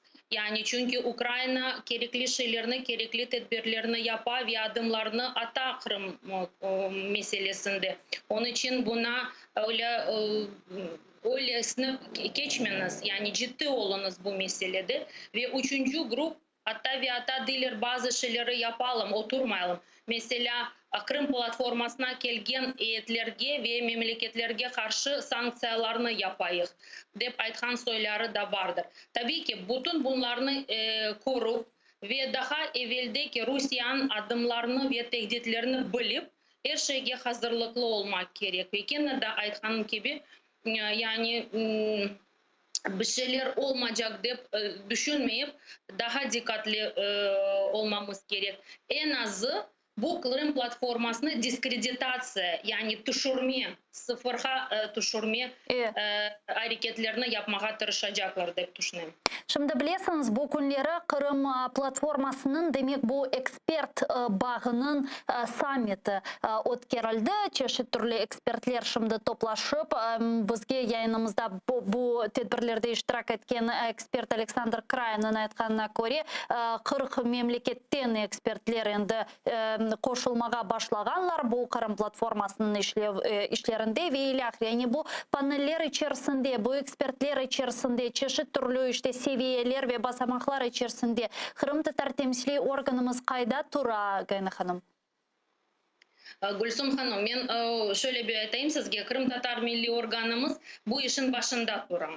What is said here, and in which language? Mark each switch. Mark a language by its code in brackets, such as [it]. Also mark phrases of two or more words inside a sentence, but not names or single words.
[crh] Yani çünkü Ukrayna gerekli şeylerini, gerekli tedbirlerini yapar ve adımlarını atar Kırım meselesinde. Onun için buna öylesine geçmeniz, yani ciddi olunuz bu meselede. Ve üçüncü grup hatta değiller bazı şeyleri yapalım, oturmayalım. Mesela Kırım platformasına gelgen heyetlerge ve memleketlerge karşı sanksiyalarını yapayıq dep aytkan soyları da vardır. Tabii ki bütün bunlarını korup ve daha evveldeki Rusya'nın adımlarını ve tehditlerini bilip her şeye hazırlıklı olmak gerek. Ve yine de aytkanım gibi yani bir şeyler olmayacak deyip düşünmeyip daha dikkatli olmamız gerek. En azı bu Kırım platformasını diskreditatsiya, yani düşürme, sıfırga düşürme hareketlerini yapmaya tırışacaklar deyip düşünüyorum. Şimdi biliyorsunuz bu günleri Kırım platformasının demek bu ekspert bağının sammiti ötkerildi. Çeşit türlü ekspertler şimdi toplaşıp bizge yayınımızda bu tedbirlerde iştirak etken ekspert Alexander Krayan'ın aytkanına göre 40 memleketten ekspertler endi koşulmağa başlaganlar bu Kırım platformasının işlerinde ve yani bu paneller içerisinde, bu ekspertler içerisinde çeşit türlü işte seviyeler ve basamaklar içerisinde Kırım Tatar temsili organımız kayda tura Gayna Hanım? Gülsüm Hanım, ben şöyle bir aytayım sizge, Kırım Tatar milli organımız bu işin başında duran.